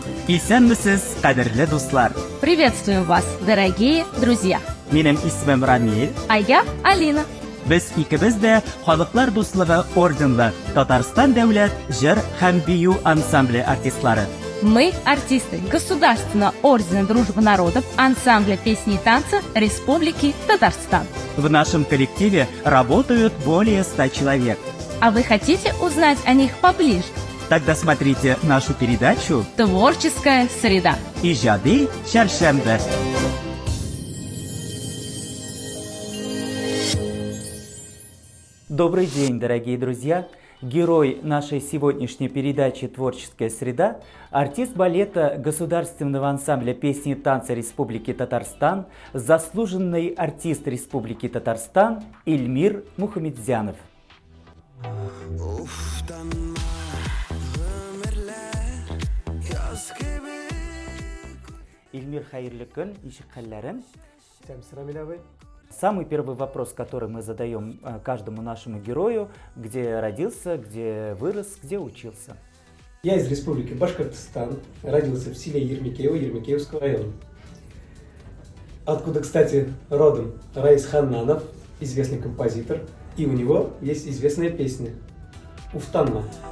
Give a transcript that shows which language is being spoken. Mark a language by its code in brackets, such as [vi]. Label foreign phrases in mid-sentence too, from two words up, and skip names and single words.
[tt] Исәнмесез, кадерле дуслар. [ru] Приветствую вас, дорогие друзья. [tt] Минем исмем Рамил. [ru] А я Алина. [tt] Без икебез дә Халыклар дуслыгы орденлы Татарстан дәүләт җыр һәм бию ансамбле артистлары. [ru] Мы артисты Государственного ордена Дружбы народов ансамбля песни и танца Республики Татарстан. В нашем коллективе работают более 100 человек. А вы хотите узнать о них поближе? Тогда смотрите нашу передачу Творческая среда. [tt] «Иҗади чәршәмбе». [ru] Добрый день, дорогие друзья! Герой нашей сегодняшней передачи «Творческая среда» – артист балета Государственного ансамбля песни и танца Республики Татарстан, заслуженный артист Республики Татарстан Ильмир Мухамедзянов. [tt] Ильмир, хайырлы көн, ничек хәлләрең? [ru] Самый первый вопрос, который мы задаем каждому нашему герою: где родился, где вырос, где учился? Я из Республики Башкортостан, родился в селе Ермекеево, Ермекеевского района. Откуда, кстати, родом Раис Ханнанов, известный композитор, и у него есть известная песня «Уфтанма».